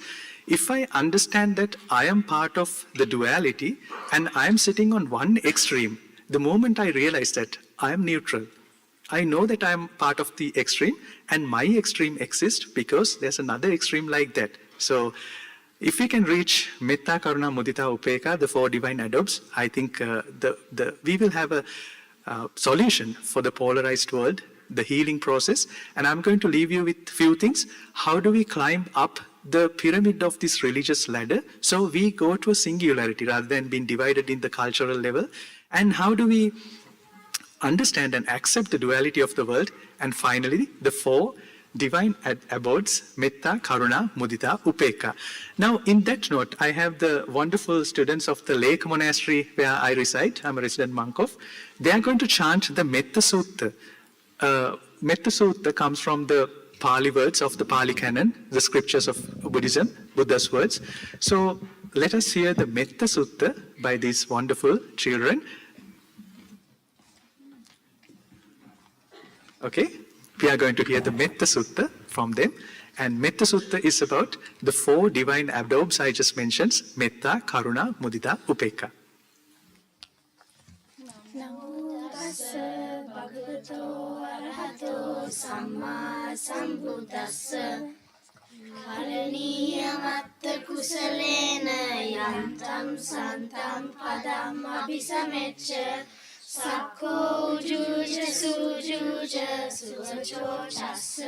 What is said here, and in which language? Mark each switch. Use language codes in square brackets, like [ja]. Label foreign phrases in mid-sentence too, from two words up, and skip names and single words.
[en] If I understand that I am part of the duality and I am sitting on one extreme, the moment I realize that I am neutral, I know that I am part of the extreme, and my extreme exists because there's another extreme like that. So if we can reach [pi] metta, karuna, mudita, upekka, [en] the 4 divine adobes, I think we will have a solution for the polarized world, the healing process. And I'm going to leave you with a few things. How do we climb up the pyramid of this religious ladder so we go to a singularity rather than being divided in the cultural level? And how do we understand and accept the duality of the world? And finally, the 4 divine abodes, [pi] metta, karuna, mudita, upekka. [en] Now, in that note, I have the wonderful students of the Lake Monastery where I reside. I'm a resident monk of. They are going to chant the Metta Sutta. Metta Sutta comes from the Pali words of the Pali canon, the scriptures of Buddhism, Buddha's words. So let us hear the Metta Sutta by these wonderful children. Okay? We are going to hear the Metta Sutta from them. And Metta Sutta is about the 4 divine adverbs I just mentioned, [pi] Metta, Karuna, Mudita, Upekka. Namo tassa bhagavato arahato samma sambuddhassa karaniya-matta kusalena yantam santam padam abhisamecca sakko ujuja sujuja suvacho chassa